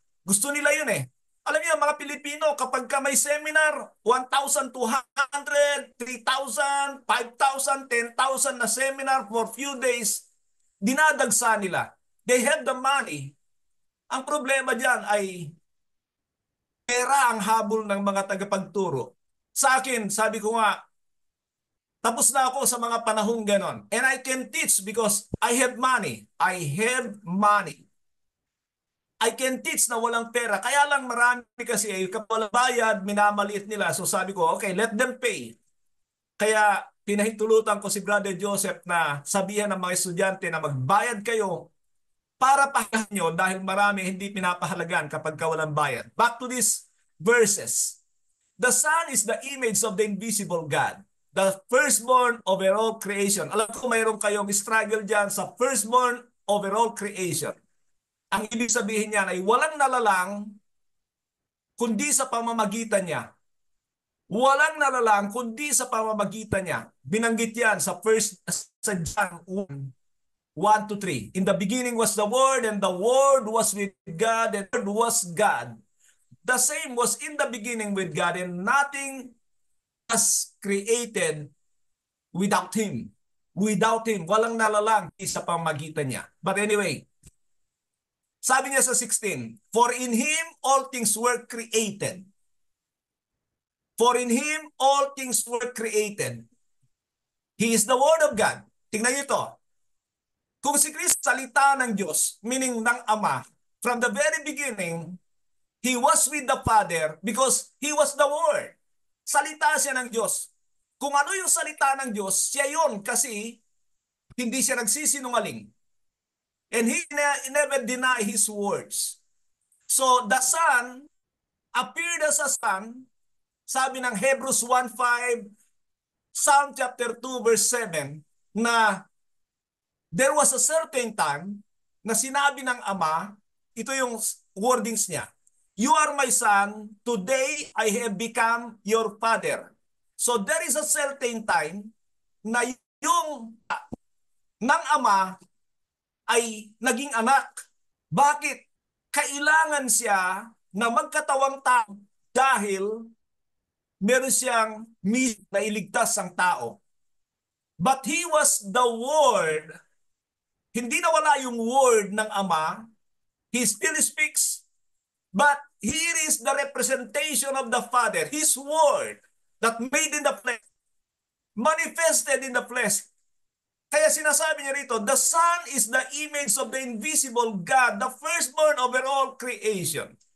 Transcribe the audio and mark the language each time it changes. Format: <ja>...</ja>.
<tl>Gusto nila yun eh. Alam niyo, mga Pilipino, kapag ka may seminar, 1,200, 3,000, 5,000, 10,000 na seminar</tl> <en>for few days,</en> <tl>dinadagsa nila.</tl> <en>They have the money.</en> <tl>Ang problema diyan ay pera ang habol ng mga tagapagturo. Sa akin, sabi ko nga, tapos na ako sa mga panahong ganon.</tl> <en>And I can teach because I have money. I have money. I can teach</en> <tl>na walang pera. Kaya lang marami kasi kapag walang bayad, minamaliit nila.</tl> <en>So</en> <tl>sabi ko,</tl> <en>okay, let them pay.</en> <tl>Kaya pinahintulutan ko si Brother Joseph na sabihan ng mga estudyante na magbayad kayo para pahalagan nyo dahil marami hindi pinapahalagan kapag walang bayad.</tl> <en>Back to these verses. The Son is the image of the invisible God, the firstborn over all creation.</en> <tl>Alam ko mayroon kayong struggle dyan sa</tl> <en>firstborn over all creation.</en> <tl>Ang ibig sabihin niyan ay walang nalalang kundi sa pamamagitan niya. Walang nalalang kundi sa pamamagitan niya. Binanggit yan sa John 1:1-3.</tl> <en>In the beginning was the Word, and the Word was with God, and the Word was God. The same was in the beginning with God, and nothing was created without Him. Without Him.</en> <tl>Walang nalalang sa pamamagitan niya.</tl> <en>But anyway,</en> <tl>sabi niya sa 16,</tl> <en>for in Him all things were created. For in Him all things were created. He is the Word of God.</en> <tl>Tingnan niyo ito. Kung si Kristo salita ng Diyos,</tl> <en>meaning ng Ama, from the very beginning, He was with the Father because He was the Word.</en> <tl>Salita siya ng Diyos. Kung ano yung salita ng Diyos, siya yun kasi hindi siya nagsisinungaling.</tl> <en>And He never deny His words. So the Son appeared as a Son, sabi ng Hebrews 1:5, Psalm chapter 2 verse 7, na there was a certain time</en> <tl>na sinabi ng Ama, ito yung wordings niya,</tl> <en>you are my Son, today I have become your Father. So there is a certain time</en> <tl>na yung ng Ama ay naging anak. Bakit? Kailangan siya na magkatawang tao dahil meron siyang mission na iligtas ang tao.</tl> <en>But He was the Word.</en> <tl>Hindi nawala yung Word ng Ama.</tl> <en>He still speaks. But here is the representation of the Father. His Word that made in the flesh, manifested in the flesh.</en> <tl>Kaya sinasabi niya rito,</tl> <en>the Son is the image of the invisible God, the firstborn over all creation.</en>